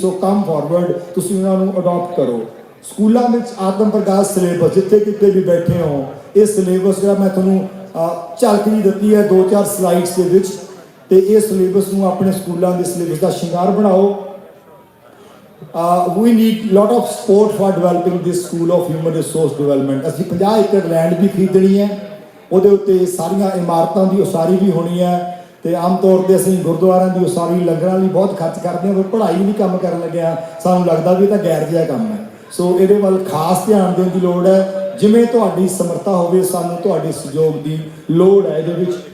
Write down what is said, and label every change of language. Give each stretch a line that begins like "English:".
English: So come forward,
Punjabi: ਤੁਸੀਂ ਉਹਨਾਂ ਨੂੰ ਅਡਾਪਟ ਕਰੋ. ਸਕੂਲਾਂ ਵਿੱਚ ਆਤਮ ਪ੍ਰਕਾਸ਼ ਸਿਲੇਬਸ ਜਿੱਥੇ ਕਿਤੇ ਵੀ ਬੈਠੇ ਹੋ, ਇਹ ਸਿਲੇਬਸ ਜਿਹੜਾ ਮੈਂ ਤੁਹਾਨੂੰ ਝਲਕ ਜੀ ਦਿੱਤੀ ਹੈ 2-4 ਸਲਾਈਡਸ ਦੇ ਵਿੱਚ, ਤੇ ਇਹ ਸਿਲੇਬਸ ਨੂੰ ਆਪਣੇ ਸਕੂਲਾਂ ਦੇ ਸਿਲੇਬਸ ਦਾ ਸ਼ਿੰਗਾਰ ਬਣਾਓ.
English: We need lot of support for developing this school of human resource development.
Punjabi: ਅਸੀਂ 50 ਏਕੜ ਲੈਂਡ ਵੀ ਖਰੀਦਣੀ ਹੈ, ਉਹਦੇ ਉੱਤੇ ਸਾਰੀਆਂ ਇਮਾਰਤਾਂ ਦੀ ਉਸਾਰੀ ਵੀ ਹੋਣੀ ਹੈ, ਤੇ ਆਮ ਤੌਰ ਤੇ ਅਸੀਂ ਗੁਰਦੁਆਰਿਆਂ ਦੀ ਉਸਾਰੀ ਲੰਗਰਾਂ ਲਈ ਬਹੁਤ ਖਰਚ ਕਰਦੇ ਹਾਂ, ਪਰ ਪੜ੍ਹਾਈ ਨਹੀਂ ਕੰਮ ਕਰਨ ਲੱਗਿਆ ਸਾਨੂੰ ਲੱਗਦਾ ਵੀ ਇਹ ਤਾਂ ਗੈਰ ਜਿਹਾ ਕੰਮ ਹੈ. ਸੋ ਇਹਦੇ ਵੱਲ ਖਾਸ ਧਿਆਨ ਦੇਣ ਦੀ ਲੋੜ ਹੈ. ਜਿਵੇਂ ਤੁਹਾਡੀ ਸਮਰੱਥਾ ਹੋਵੇ ਸਾਨੂੰ ਤੁਹਾਡੇ ਸਹਿਯੋਗ ਦੀ ਲੋੜ ਹੈ ਇਹਦੇ ਵਿੱਚ.